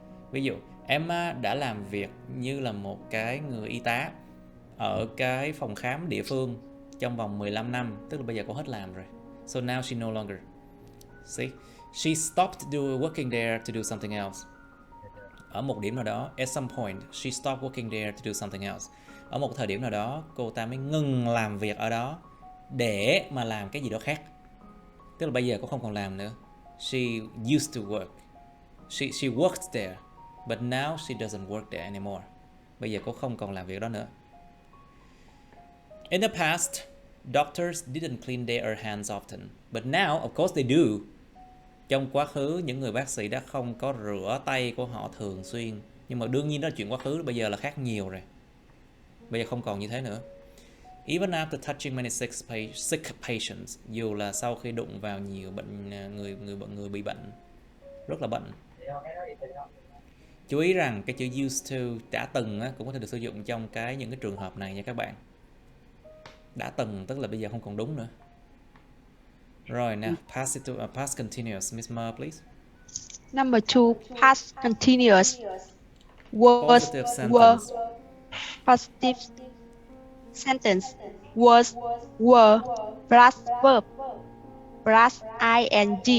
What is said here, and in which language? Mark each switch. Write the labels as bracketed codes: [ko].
[vi] Ví dụ, Emma đã làm việc như là một cái người y tá ở cái phòng khám địa phương trong vòng 15 năm. Tức là bây giờ cô hết làm rồi. [en] So now she no longer. See? She stopped working there to do something else. [vi] Ở một điểm nào đó, [en] at some point, she stopped working there to do something else. [vi] Ở một thời điểm nào đó, cô ta mới ngừng làm việc ở đó để mà làm cái gì đó khác. Tức là bây giờ cô không còn làm nữa. [en] She used to work. She worked there, but now she doesn't work there anymore. [vi] Bây giờ cô không còn làm việc đó nữa. [en] In the past, doctors didn't clean their hands often, but now, of course, they do. [vi] Trong quá khứ, những người bác sĩ đã không có rửa tay của họ thường xuyên. Nhưng mà đương nhiên đó là chuyện quá khứ, bây giờ là khác nhiều rồi. Bây giờ không còn như thế nữa. [en] Even after touching many sick patients, [vi] dù là sau khi đụng vào nhiều người bị bệnh, rất là bệnh. Chú ý rằng cái chữ used to, đã từng cũng có thể được sử dụng trong những cái trường hợp này nha các bạn. Đã từng tức là bây giờ không còn đúng nữa. Rồi nào, [en] past continuous, Miss Mer, please. Number 2, past continuous. Positive sentence. Positive sentence. Was, were, plus verb, plus ing.